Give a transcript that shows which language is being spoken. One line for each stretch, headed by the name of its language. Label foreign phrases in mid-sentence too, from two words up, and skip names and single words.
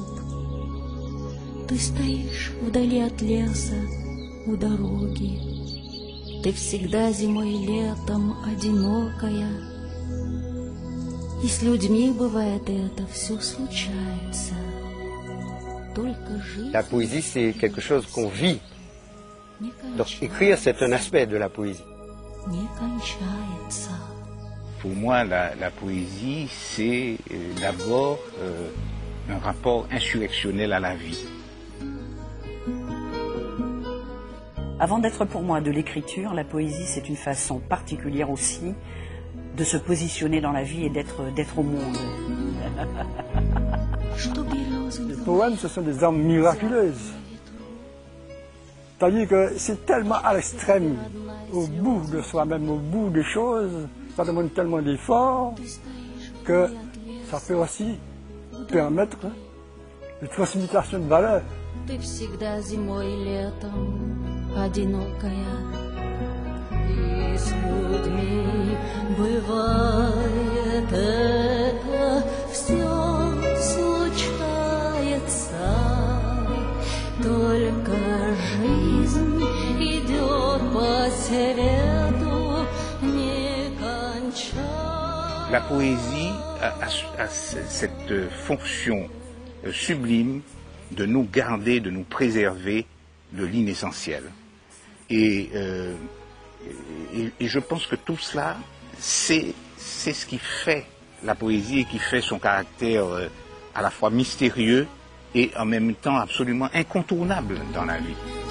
Russian: Ты стоишь вдали от леса у дороги, ты всегда зимой и летом одинокая, и с людьми бывает это, все случается. Только жизнь...
French: La poésie, c'est quelque chose qu'on vit. Donc écrire, c'est un aspect de la poésie.
Russian: Не кончается.
French: Pour moi, la poésie, c'est d'abord un rapport insurrectionnel à la vie. Avant d'être pour moi de l'écriture, la poésie, c'est une façon particulière aussi de se positionner dans la vie et d'être au monde. Les poèmes, ce sont des armes miraculeuses. C'est-à-dire que c'est tellement à l'extrême, au bout de soi-même, au bout des choses, ça demande tellement d'efforts que ça peut aussi permettre une transmutation de valeurs.
Russian: Ты всегда зимой и летом одинокая, и с людьми бывает это, все случается, только жизнь идет по свету, не кончается.
French: La poésie a cette fonction sublime de nous garder, de nous préserver de l'inessentiel. Et je pense que tout cela, c'est ce qui fait la poésie et qui fait son caractère à la fois mystérieux et en même temps absolument incontournable dans la vie.